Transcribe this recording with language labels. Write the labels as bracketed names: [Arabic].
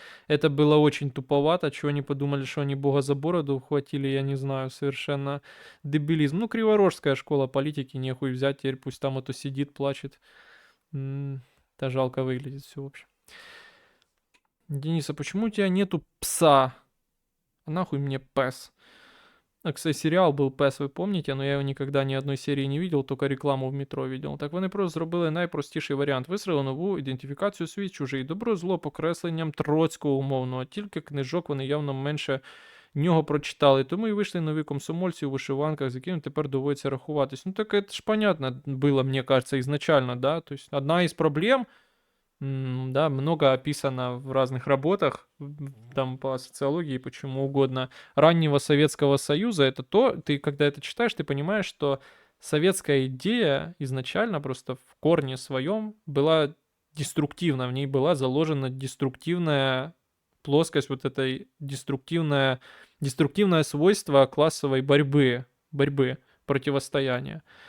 [Russian] Это было очень туповато, чего они подумали, что они бога за бороду ухватили, я не знаю, совершенно дебилизм. Ну, криворожская школа политики, нехуй взять, теперь пусть там это сидит, плачет. Да жалко выглядит все, в общем. Дениса, почему у тебя нету пса? Нахуй мне PES. [Ukrainian] Кстати, серіал був PES, ви пам'ятаєте, но я його ніколи ні одної серії не видел, тільки рекламу в метро видел. Так вони просто зробили найпростіший варіант. Висрали нову ідентифікацію свій чужий. Добро-зло покресленням Троцького умовного. Тільки книжок вони явно менше нього прочитали. Тому і вийшли нові комсомольці у вишиванках, з якими тепер доводиться рахуватись. [Russian] Ну так [Ukrainian] це ж [Russian] понятно было, мне кажется, изначально, да? То есть одна из проблем... Да, много описано в разных работах, там по социологии, почему угодно, раннего Советского Союза. Это то, ты когда это читаешь, ты понимаешь, что советская идея изначально просто в корне своем была деструктивна, в ней была заложена деструктивная плоскость, вот этой деструктивное свойство классовой борьбы, противостояния.